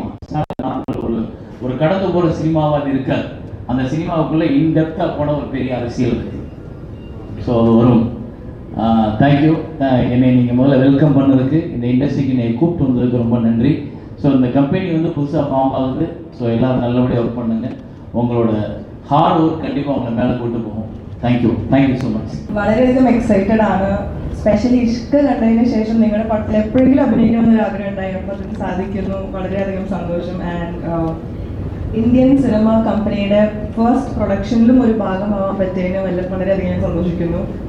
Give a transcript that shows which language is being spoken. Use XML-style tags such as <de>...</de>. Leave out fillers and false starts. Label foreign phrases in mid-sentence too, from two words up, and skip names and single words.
<ta>ஒரு கடந்து போகிற சினிமாவாக அது இருக்காது. அந்த சினிமாவுக்குள்ளே இன்டெப்த்தாக போன ஒரு பெரிய அரசியல் இருக்குது. ஸோ அது வரும். தேங்க்யூ. என்னை நீங்கள் முதல்ல வெல்கம் பண்ணதுக்கு, இந்த இண்டஸ்ட்ரிக்கு என்னை கூப்பிட்டு வந்ததுக்கு ரொம்ப நன்றி. ஸோ இந்த கம்பெனி வந்து புதுசாக ஃபார்ம் ஆகுது. ஸோ எல்லோரும் நல்லபடியாக ஒர்க் பண்ணுங்கள். உங்களோட</ta> <en>hard work</en> <ta>கண்டிப்பா உங்களை மேலே கூட்டு போகும்.</ta> <en>Thank you so much.</en> <ml>വളരെയധികം എക്സൈറ്റഡ് ആണ്. സ്പെഷ്യലി ഇഷ്ക കണ്ടതിന് ശേഷം നിങ്ങളുടെ പടത്തിൽ എപ്പോഴെങ്കിലും അഭിനയിക്കണമെന്നൊരു ആഗ്രഹം ഉണ്ടായിരുന്നു. അതിന് സാധിക്കുന്നു, വളരെയധികം സന്തോഷം. ആൻഡ് ഇന്ത്യൻ സിനിമ കമ്പനിയുടെ ഫസ്റ്റ് പ്രൊഡക്ഷനിലും ഒരു ഭാഗമാവാൻ പറ്റിയതിന് വളരെയധികം ഞാൻ സന്തോഷിക്കുന്നു.</ml>